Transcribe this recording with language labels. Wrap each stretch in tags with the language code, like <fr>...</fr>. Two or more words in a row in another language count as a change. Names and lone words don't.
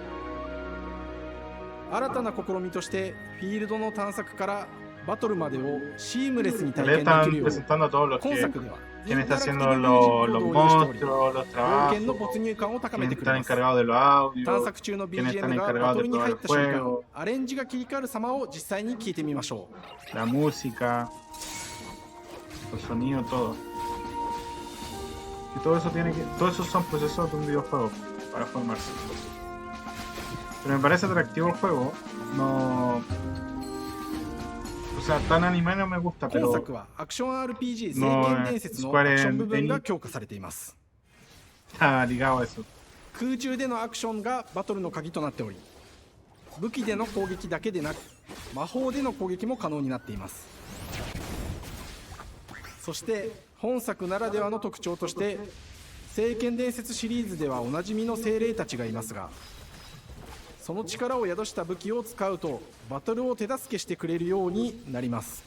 <ja>新たな試みとしてフィールドの探索からバトルまでをシームレスに体験できるよう、今作ではインタラクティブミュージックボードを用意しており、冒険の没入感を高めてくれます。探索中の BGM がバトルに入った瞬間、アレンジが切り替わる様を実際に聴いてみましょう。</ja> <es>La música, los sonidos, todo. Y todo eso tiene que, todos esos son procesos de un videojuego para formarse. Pero me parece atractivo el juego. No, o sea, tan anime no me gusta,</es> <ja>今</ja> <es>pero</es> <ja>作はアクション RPG 聖剣伝説のアクション部分が強化されています。</ja> <es>está ligado a eso.</es> <ja>空中でのアクションがバトルの鍵となっており、武器での攻撃だけでなく魔法での攻撃も可能になっています。そして本作ならではの特徴として、聖剣伝説シリーズではおなじみの精霊たちがいますが、その力を宿した武器を使うとバトルを手助けしてくれるようになります。</ja>